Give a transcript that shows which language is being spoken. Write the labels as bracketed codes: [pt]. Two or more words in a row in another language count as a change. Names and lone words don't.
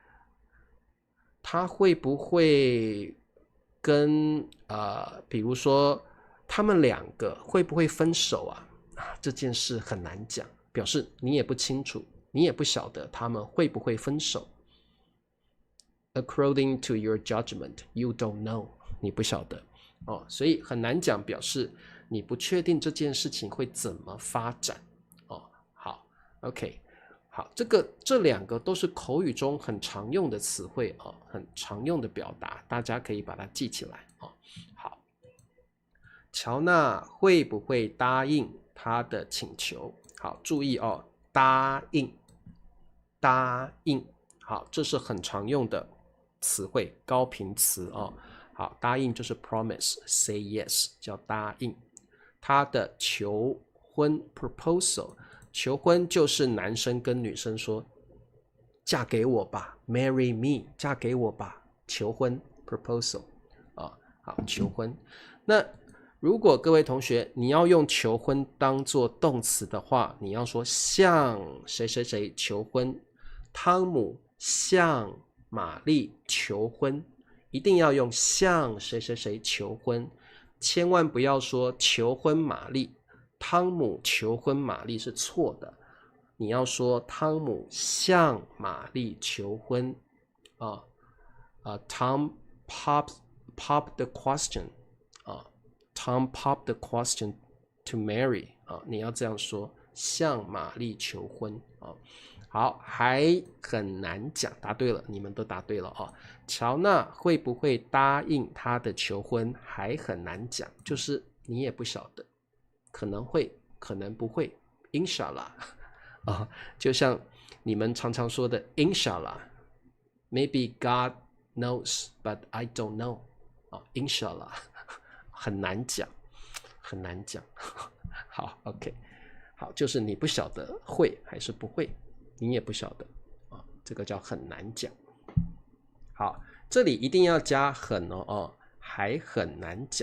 [zh] 跟比如說他們2個會不會分手這件事很難講，表示你也不清楚，你也不曉得他們會不會分手。 [en] According to your judgment, you don't know， [zh] 你不曉得所以很難講表示你不確定這件事情會怎麼發展好 OK， 好，這2個都是口語中很常用的詞彙很常用的表達，大家可以把它記起來好，喬娜會不會答應他的請求？好，注意答應好，這是很常用的詞彙，高頻詞好，答應就是 [en] promise say yes [zh] 叫答應。他的求婚 proposal， 求婚就是男生跟女生說嫁給我吧 [en] marry me， [zh] 嫁給我吧，求婚 proposal好，求婚。那如果各位同學你要用求婚當做動詞的話，你要說向誰誰誰求婚，湯姆向瑪麗求婚，一定要用向誰誰誰求婚，千萬不要說求婚瑪麗，湯姆求婚瑪麗是錯的，你要說湯姆向瑪麗求婚 [en] Tom popped the question Tom popped the question to Mary [zh] 你要這樣說，向瑪麗求婚好，還很難講，答對了，你們都答對了喬娜會不會答應他的求婚還很難講，就是你也不曉得，可能會，可能不會 Inshallah 就像你們常常說的 [en] Inshallah Maybe God knows but I don't know Inshallah [zh] 很難講，很難講好 OK 好，就是你不曉得會還是不會，你也不曉得這個叫很難講。好，這裡一定要加很還很難講。